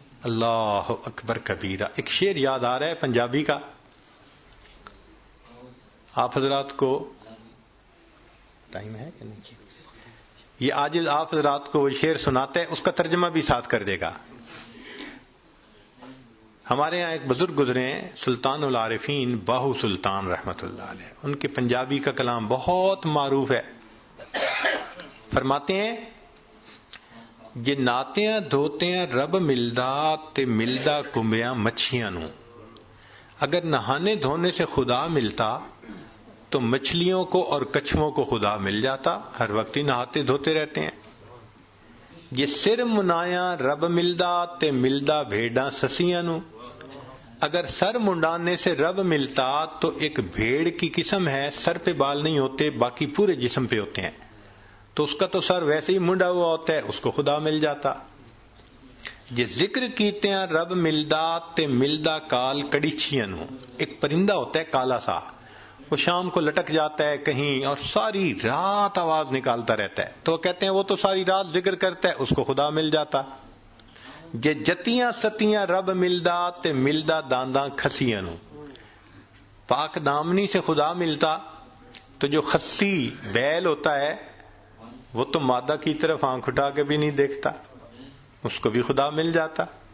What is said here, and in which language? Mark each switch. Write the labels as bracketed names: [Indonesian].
[Urdu] اللہ اکبر کبیرہ. ایک شعر یاد آ رہا ہے پنجابی کا، آپ حضرات کو ٹائم ہے کہ نہیں؟ یہ آج آپ حضرات کو وہ شعر سناتے ہیں، اس کا ترجمہ بھی ساتھ کر دے گا. ہمارے یہاں ایک بزرگ گزرے ہیں سلطان العارفین باہو سلطان رحمت اللہ علیہ. ان کے پنجابی کا کلام بہت معروف ہے. فرماتے ہیں [Punjabi] جے ناتیاں دھوتیاں رب ملدا تے ملدا کمبیاں مچھیاں نو. [Urdu] اگر نہانے دھونے سے خدا ملتا تو مچھلیوں کو اور کچھووں کو خدا مل جاتا. ہر وقت ہی نہاتے دھوتے رہتے ہیں. [Punjabi] یہ سر منایا رب ملدا تے ملدا بھیڑاں سسیاں نو. [Urdu] اگر سر منڈانے سے رب ملتا تو ایک بھیڑ کی قسم ہے، سر پہ بال نہیں ہوتے، باقی پورے جسم پہ ہوتے ہیں، تو اس کا تو سر ویسے ہی منڈا ہوا ہوتا ہے، اس کو خدا مل جاتا. [Punjabi] یہ ذکر کیتے ہیں رب ملدا تے ملدا کال کڑیچیاں نو. [Urdu] ایک پرندہ ہوتا ہے کالا سا، وہ شام کو لٹک جاتا ہے کہیں اور ساری رات آواز نکالتا رہتا ہے، تو وہ کہتے ہیں وہ تو ساری رات ذکر کرتا ہے، اس کو خدا مل جاتا. [Punjabi] جے جتیاں ستیاں رب ملدا تے ملدا دانداں کھسیاں نو. [Urdu] پاک دامنی سے خدا ملتا تو جو خسی بیل ہوتا ہے وہ تو مادہ کی طرف آنکھ اٹھا کے بھی نہیں دیکھتا، اس کو بھی خدا مل جاتا.